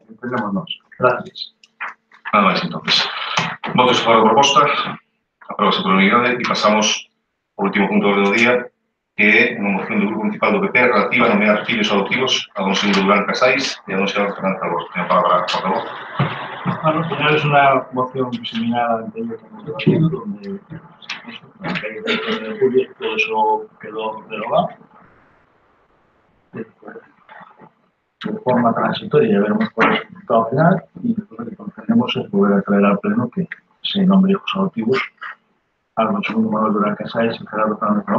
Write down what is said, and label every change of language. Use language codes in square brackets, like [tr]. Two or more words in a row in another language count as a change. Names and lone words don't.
[gl] Entendemos nós. Gracias. Nada máis, entonces. Votos por a proposta, aprobase por unidade e pasamos ao último punto do día, que é unha moción do Grupo Municipal do PP relativa a nomear fillos adoptivos a don Segundo Durán Casais e a don Xeral Fernández Alborz. Ten a palabra, por favor. [es] Bueno, al final es una moción similar a la anterior que hemos debatido, donde en julio todo eso quedó derogado. De forma transitoria, ya veremos cuál es el resultado final, y lo que pretendemos es volver a traer al Pleno que se nombre hijos adoptivos a don Segundo Manuel Durán Casais y Gerardo Fernández Alborz.